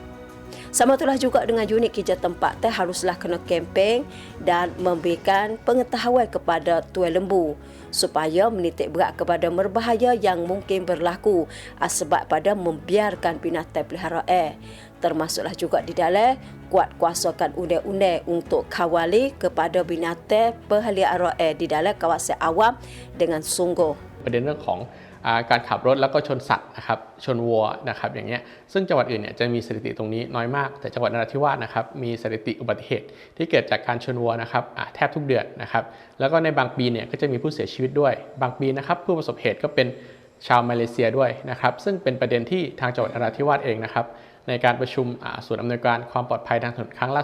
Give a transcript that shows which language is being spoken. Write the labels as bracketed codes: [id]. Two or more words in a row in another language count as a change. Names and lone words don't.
[ms] Sama itulah juga dengan unit kerja tempat teh haruslah kena kempen dan memberikan pengetahuan kepada tuan lembu supaya menitik berat kepada berbahaya yang mungkin berlaku sebab pada membiarkan binatang peliharaan. Termasuklah juga di dalam kuat kuasakan undang-undang untuk kawali kepada binatang peliharaan di dalam kawasan awam dengan sungguh. [th] ประเด็นเรื่องของการขับรถแล้วก็ชนสัตว์นะครับชนวัวนะครับอย่างเงี้ยซึ่งจังหวัดอื่นเนี่ยจะมีสถิติตรงนี้น้อยมากแต่จังหวัดนราธิวาสนะครับมีสถิติอุบัติเหตุที่เกิดจากการชนวัวนะครับแทบทุกเดือนนะครับแล้วก็ในบางปีเนี่ยก็จะ มีผู้เสียชีวิตด้วยบางปีนะครับผู้ประสบเหตุก็เป็นชาวมาเลเซียด้วยนะครับซึ่งเป็นประเด็นที่ทางจังหวัดนราธิวาสเองนะครับในการประชุมศูนย์อำนวยการความปลอดภัยทางถนนครั้งล่า